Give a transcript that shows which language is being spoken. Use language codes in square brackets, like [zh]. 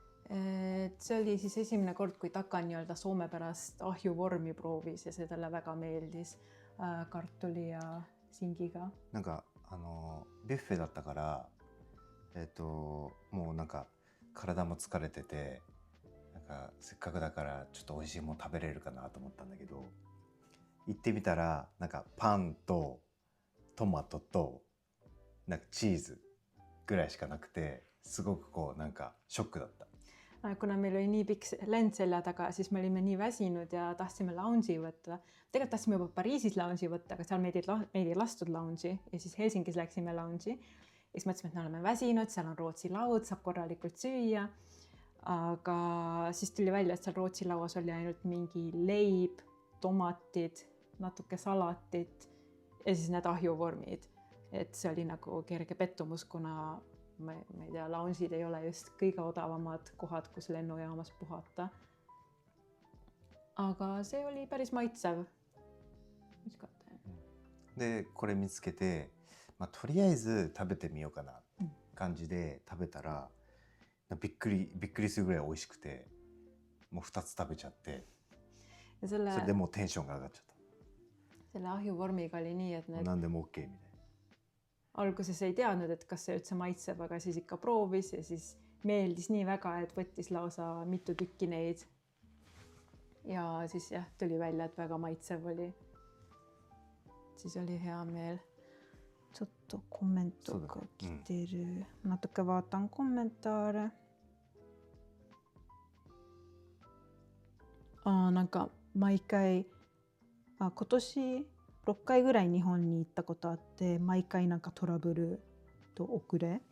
[et] See oli siis esimene kord, kui Taka nii-öelda Soome pärast ahjuvormi proovis ja see talle väga meeldis kartuli ja singiga. [ja] なんかビュッフェだったから、もうなんか体も疲れてて、なんかせっかくだからちょっと美味しいもの食べれるかなと思ったんだけど、行ってみたらなんかパンとトマトとなんかチーズぐらいしかなくて、すごくこうなんかショックだった。 [et] Kuna meil oli nii pikk lend selja taga, siis me olime nii väsinud ja tahtsime lounge'i võtta. Tegelikult tahtsime juba Pariisis lounge'i võtta, aga seal meid ei lastud lounge'i ja siis Helsingis läksime lounge'i. Ja siis mõtlesime, et me oleme väsinud, seal on Rootsi laud, saab korralikult süüa. Aga siis tuli välja, et seal Rootsi lauas oli ainult mingi leib, tomatid, natuke salatit ja siis need ahjuvormid. Et see oli nagu kerge pettumus, kuna ma ei tea, lounge'id ei ole just kõige odavamad kohad, kus lennujaamas puhata. Aga see oli päris maitsev. [ja] 美味しかったね。で、これ見つけて、とりあえず食べてみようかな感じで食べたら、びっくりするぐらい美味しくて、もう2つ食べちゃって、それでもうテンションが上がっちゃった。 [et] Selle ahjuvormiga oli nii, et need... [ja] 何でも OK みたいな。 [et] Alguses ei teadnud, et kas see üldse maitseb, aga siis ikka proovis ja siis meeldis nii väga, et võttis lausa mitu tükki neid. Ja siis jah, tuli välja, et väga maitsev oli. Siis oli hea meel. [ja] ちょっとコメントが来てる。 [et] Natuke vaatan kommentaare. [ja] なんか毎回、今年6回ぐらい日本に行ったことあって、毎回なんかトラブルと遅れ。